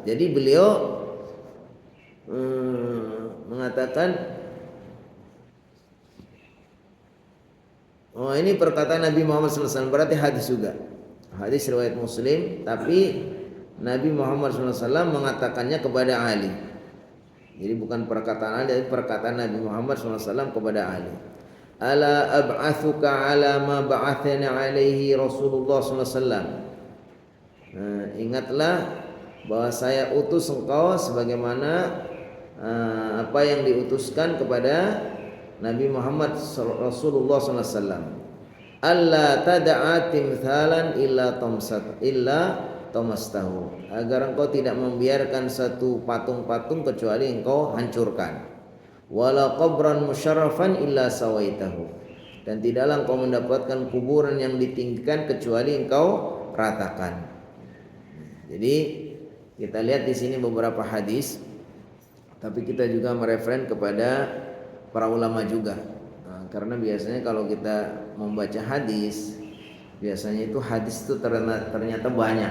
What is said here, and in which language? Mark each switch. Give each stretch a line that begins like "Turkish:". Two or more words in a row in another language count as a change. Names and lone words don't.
Indonesian: Jadi beliau mengatakan, oh ini perkataan Nabi Muhammad SAW, berarti hadis juga. Hadis riwayat Muslim, tapi Nabi Muhammad SAW mengatakannya kepada Ali. Jadi bukan perkataan Ali, tapi perkataan Nabi Muhammad SAW kepada Ali.
Arabic: ألا أبعثك على ما بعثنا عليه رسول الله ﷺ.
Indonesian: Ingatlah bahwa saya utus engkau sebagaimana apa yang diutuskan kepada Nabi Muhammad Rasulullah SAW.
Arabic: ألا تدع تمثالا إلا طمسته,
Indonesian: agar engkau tidak membiarkan satu patung-patung kecuali engkau hancurkan.
Arabic: ولا قبرا مشرفا إلا سويته,
Indonesian: dan tidaklah engkau mendapatkan kuburan yang ditinggikan kecuali engkau ratakan. Jadi kita lihat di sini beberapa hadis, tapi kita juga mereferen kepada para ulama juga. Karena biasanya kalau kita membaca hadis, biasanya itu hadis itu ternyata banyak.